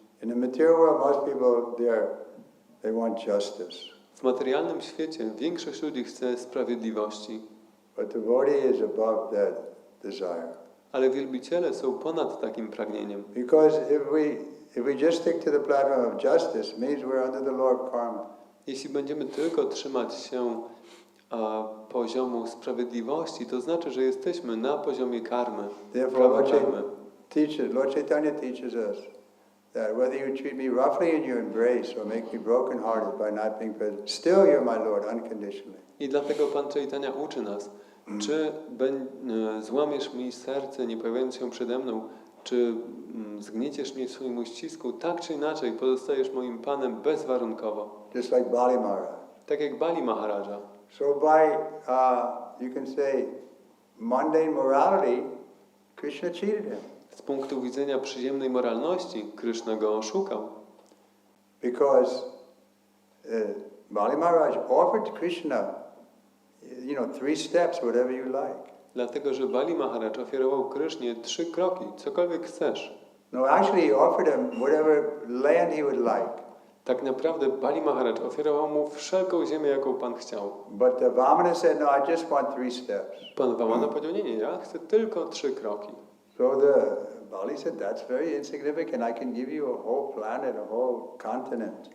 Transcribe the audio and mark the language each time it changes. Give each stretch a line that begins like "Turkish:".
English: In the material world, most people they want justice.
Polish: W materialnym świecie większość ludzi chce sprawiedliwości.
English: But the devotee is above that desire.
Polish: Ale wielbiciele są ponad takim pragnieniem.
English: Because if we just stick to the platform of justice, it means we're under the law of karma.
Polish: Jeśli będziemy tylko trzymać się poziomu sprawiedliwości, to znaczy, że jesteśmy na poziomie karmy.
English: Therefore, Lord Chaitanya teaches us that whether you treat me roughly in your embrace or make me broken-hearted by not being present, still you're my Lord unconditionally.
Polish: I dlatego Pan Chaitanya uczy nas, czy złamiesz mi serce, nie pojawiając się przede mną, czy zgnieciesz mnie w swoim uścisku, tak czy inaczej pozostajesz moim Panem bezwarunkowo.
English: Just like Bali Maharaj.
Polish: Tak jak Bali Maharaja.
English: So by, you can say, mundane morality, Krishna cheated him.
Polish: Z punktu widzenia przyziemnej moralności, Krishna go oszukał.
English: Because Bali Maharaj offered Krishna, 3 steps, whatever you like.
Polish: Dlatego, że Bali Maharaj ofiarował Krysznie 3 kroki, cokolwiek chcesz.
English: No, actually he offered him whatever land he would like.
Polish: Tak naprawdę Bali Maharaj ofiarował mu wszelką ziemię, jaką Pan chciał.
English: But the Vamana said, no, I just want 3 steps.
Polish: Pan Vamana powiedział, nie, ja chcę tylko 3 kroki.
English: So Bali said, that's very insignificant. I can give you a whole planet, a whole continent.